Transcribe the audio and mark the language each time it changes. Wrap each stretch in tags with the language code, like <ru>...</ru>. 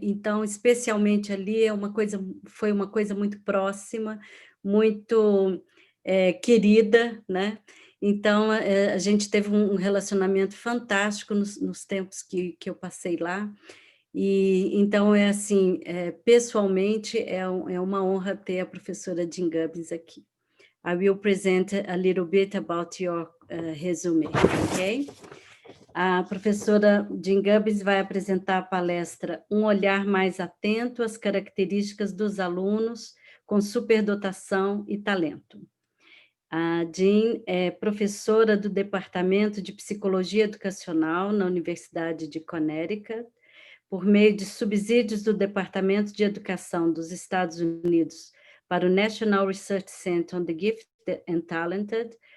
<pt>Então, especialmente ali, foi uma coisa muito próxima, muito querida, né? Então, a gente teve um relacionamento fantástico nos tempos que eu passei lá. E então, pessoalmente, é uma honra ter a professora Jean Gubbins aqui.</pt> <en>I will present a little bit about your resume, ok?</en> <pt>A professora Jean Gubbins vai apresentar a palestra Um Olhar Mais Atento às Características dos Alunos com Superdotação e Talento. A Jean é professora do Departamento de Psicologia Educacional na Universidade de Connecticut, por meio de subsídios do Departamento de Educação dos Estados Unidos para o National Research Center on the Gifted and Talented.</pt>